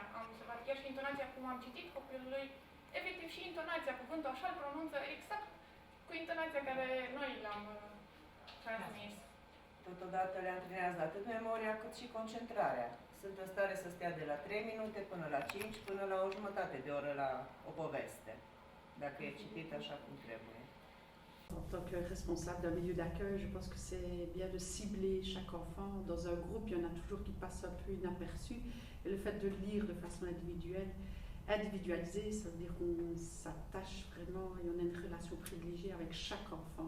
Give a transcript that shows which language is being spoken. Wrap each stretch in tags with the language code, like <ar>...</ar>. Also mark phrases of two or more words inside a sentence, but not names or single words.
<ro>Am observat chiar și intonația cum am citit copilului, efectiv și intonația, cuvântul așa îl pronunță exact cu intonația care noi l-am transmis. Totodată le antrenează atât memoria cât și concentrarea. Sunt în stare să stea de la 3 minute până la 5, până la o jumătate de oră la o poveste, dacă e citit așa cum trebuie.</ro> <fr>En tant que responsable d'un milieu d'accueil, je pense que c'est bien de cibler chaque enfant. Dans un groupe, il y en a toujours qui passent un peu inaperçus. Et le fait de lire de façon individualisée, ça veut dire qu'on s'attache vraiment et on a une relation privilégiée avec chaque enfant.</fr>